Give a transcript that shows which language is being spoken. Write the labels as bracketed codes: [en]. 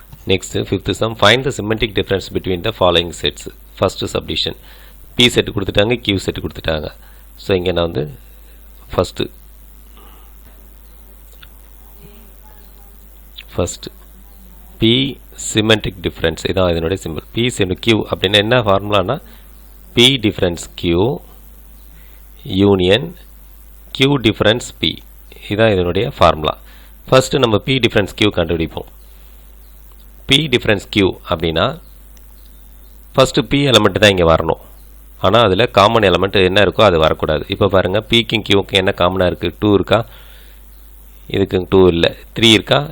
[en] Next 5th sum, find the symmetric difference between the following sets. [ta] First subdivision P set கொடுத்துட்டாங்க, Q set கொடுத்துட்டாங்க. So இங்கே நான் வந்து first P symmetric difference இதான் இதனுடைய simple. P Q அப்படின்னா என்ன ஃபார்முலானா P difference Q union Q difference P. இதான் இதனுடைய ஃபார்முலா. ஃபஸ்ட்டு நம்ம P difference Q கண்டுபிடிப்போம். P difference Q அப்படின்னா ஃபஸ்ட்டு P எலமெண்ட் தான் இங்கே வரணும். ஆனால் அதில் காமன் எலமெண்ட் என்ன இருக்கோ அது வரக்கூடாது. இப்போ பாருங்கள், Pக்கும் Qக்கும் என்ன காமனாக இருக்குது? 2 இருக்கா? இதுக்கு 2 இல்லை. 3 இருக்கா?